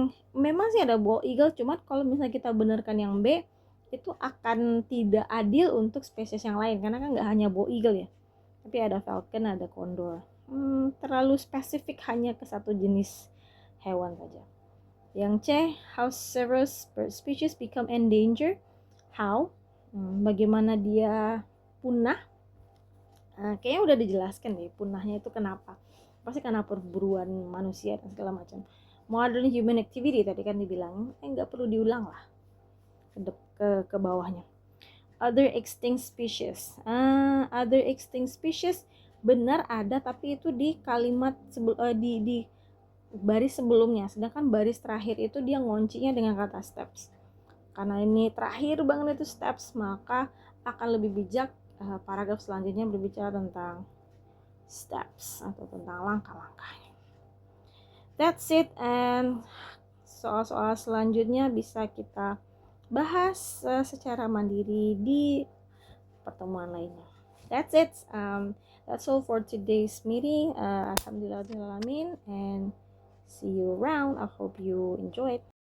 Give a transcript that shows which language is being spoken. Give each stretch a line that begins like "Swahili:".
Indonesian: Memang sih ada bald eagle, cuma kalau misalnya kita benarkan yang B, itu akan tidak adil untuk spesies yang lain, karena kan nggak hanya bald eagle ya, tapi ada falcon, ada condor. Terlalu spesifik hanya ke satu jenis hewan saja. Yang C,
English: how several species become endangered. How?
Indonesian: Bagaimana dia punah? Kayaknya udah dijelaskan deh punahnya itu kenapa. Pasti karena perburuan manusia dan segala macam.
English: Modern human activity
Indonesian: tadi kan dibilang, nggak perlu diulang lah ke bawahnya.
English: Other extinct species. Other extinct species
Indonesian: benar ada, tapi itu di kalimat di baris sebelumnya. Sedangkan baris terakhir itu dia ngoncinya dengan kata steps. Karena ini terakhir banget itu steps, maka akan lebih bijak paragraf selanjutnya berbicara tentang steps atau tentang langkah-langkahnya.
English: That's it, and
Indonesian: soal-soal selanjutnya bisa kita bahas secara mandiri di pertemuan lainnya.
English: That's it. That's all for today's meeting.
Arabic: Alhamdulillahirrahmanirrahim,
English: and see you around. I hope you enjoy it.